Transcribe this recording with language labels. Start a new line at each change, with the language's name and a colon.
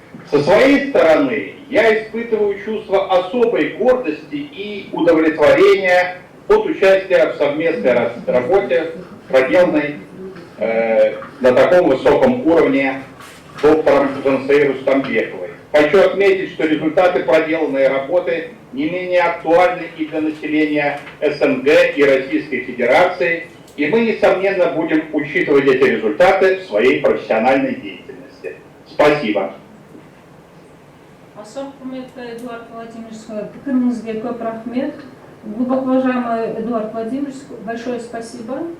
Russian: Со своей стороны, я испытываю чувство особой гордости и удовлетворения от участия в совместной работе, проделанной на таком высоком уровне доктором Жансая Рустамбековой. Хочу отметить, что результаты проделанной работы не менее актуальны и для населения СНГ и Российской Федерации, и мы, несомненно, будем учитывать эти результаты в своей профессиональной деятельности. Спасибо.
Kazakh: Аса құрметті Эдуард Владимирович, пікіріңізге көп рахмет.
Russian: Глубоко уважаемый Эдуард Владимирович, большое спасибо.